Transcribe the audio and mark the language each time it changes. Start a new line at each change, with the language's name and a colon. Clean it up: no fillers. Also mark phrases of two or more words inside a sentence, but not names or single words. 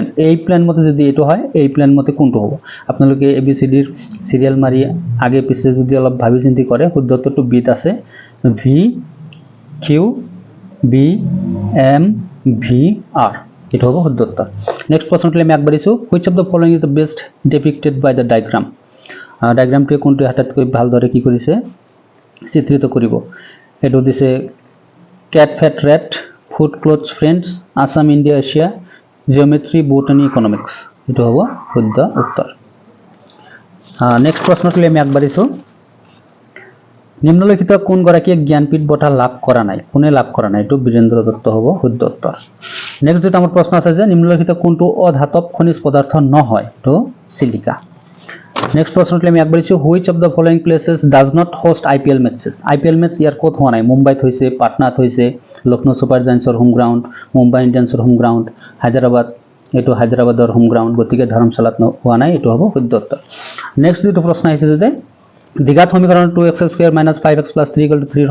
Assamese: এই প্ল্যান মতে যদি এটো হয় এই প্ল্যান মতে কোনটো হ'ব আপোনালোকে ABCD সিরিয়াল মারি আগে পিছে যদি অলপ ভাবি চিন্তি কৰে শুদ্ধ উত্তৰটো বিত আছে V Q B M V R এটা হ'ব শুদ্ধ উত্তৰ নেক্সট প্ৰশ্নটো আমি আগবাঢ়িছো
English: which of the following is the best depicted by the diagram
Assamese: ডায়াগ্রামটো কোনটো হাতাতকৈ ভালদৰে কি কৰিছে চিত্ৰিত কৰিব এটো দিছে
English: cat fat rat food clothes friends Assam India Asia geometry botany economics
Assamese: এটো হ'ব শুদ্ধ উত্তৰ নেক্সট প্ৰশ্নটো আমি আগবাঢ়িছো নিম্নলিখিত কোন গৰাকীয়ে জ্ঞানপীঠ বঁটা লাভ কৰা নাই কোনে লাভ কৰা নাই এটো বীৰেন্দ্ৰ দত্ত হ'ব শুদ্ধ উত্তৰ নেক্সট যেটা আমাৰ প্ৰশ্ন আছে যে নিম্নলিখিত কোনটো অধাতব খনিজ পদাৰ্থ নহয় এটো সিলিকা নেক্সট প্ৰশ্নটো আমি আগবাঢ়িছো
English: which of the following places does not host IPL matches
Assamese: IPL match ইয়াৰ ক'ত হোৱা নাই মুম্বাইত হৈছে পাটনাত হৈছে লখনৌ সুপাৰ জায়ান্টছৰ
English: home ground
Assamese: মুম্বাই ইণ্ডিয়ানছৰ
English: home ground
Assamese: হায়দৰাবাদ এটো হায়দৰাবাদৰ
English: home ground
Assamese: গতিকে ধৰ্মশালাত হোৱা নাই এটো হ'ব শুদ্ধ উত্তৰ নেক্সট যেটো প্ৰশ্ন আহিছে যে দ্বিঘাত সমীকৰণৰ 2x² - 5x + 3 = 3